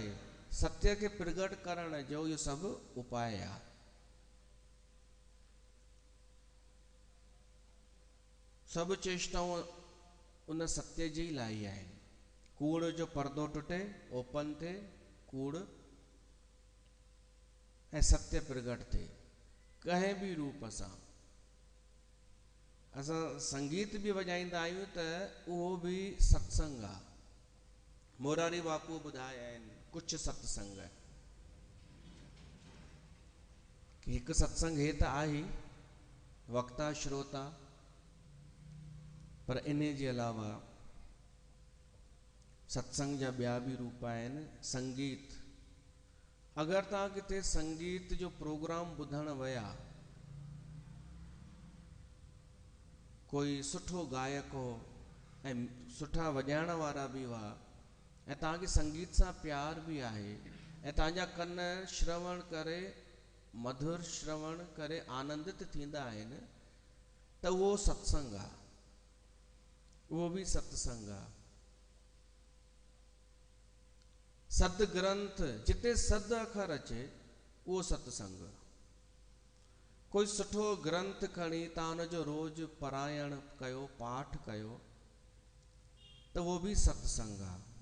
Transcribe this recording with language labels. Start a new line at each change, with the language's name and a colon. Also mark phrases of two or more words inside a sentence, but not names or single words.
Sindhi: सत्य खे प्रगट करण जो इहो सभु उपाय आहे। सभु चेष्टाऊं उन सत्य जी लाइ आहिनि, कूड़ जो पर्दो टुटे, ओपन थिए कूड़ ऐं सत्य प्रगट थिए कंहिं बि रूप सां। असां संगीत बि वॼाईंदा आहियूं त उहो बि सत्संग आहे। मोरारी बापू ॿुधाया आहिनि कुझु सत्संग, कि हिकु सत्संग हे त आहे वक्ता श्रोता, पर इन जे अलावा सत्संग जा ॿिया बि रूप आहिनि। संगीत, अगरि तव्हां किथे संगीत जो प्रोग्राम ॿुधण विया, कोई सुठो गायक हो ऐं सुठा वॼाइण वारा बि हुआ, ऐं तव्हांखे संगीत सां प्यार बि आहे, ऐं तव्हांजा कन श्रवण करे, मधुर श्रवण करे आनंदित थींदा आहिनि, त उहो सत्संग आहे, उहो बि सत्संग आहे। सद ग्रंथ, जिते सद अखर अचे उहो सत्संग। कोई सुठो ग्रंथ खणी तव्हां हुनजो रोज़ पारायण कयो, पाठ कयो, त उहो बि सत्संग आहे।